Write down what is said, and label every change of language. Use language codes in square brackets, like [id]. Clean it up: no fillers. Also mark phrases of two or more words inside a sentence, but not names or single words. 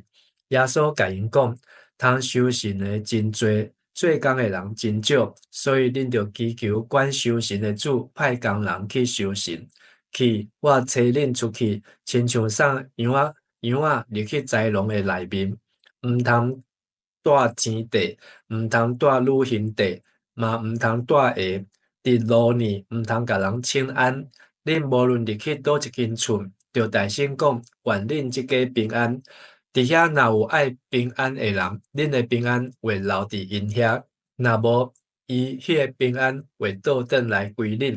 [nan] 耶稣甲因讲，通修行的真多，做工的人真少，所以恁着祈求管修行的主派工人去修行。去，我找恁出去，亲像送羊仔入去豺狼的内面，毋通带钱袋，毋通带旅行袋，嘛毋通带鞋。伫路呢，毋通甲人请安。恁无论入去倒一间厝，着大声讲，愿恁即家平安。伫遐若有爱平安的人，恁的平安会留伫因遐；若无，伊迄个平安会倒转来归恁。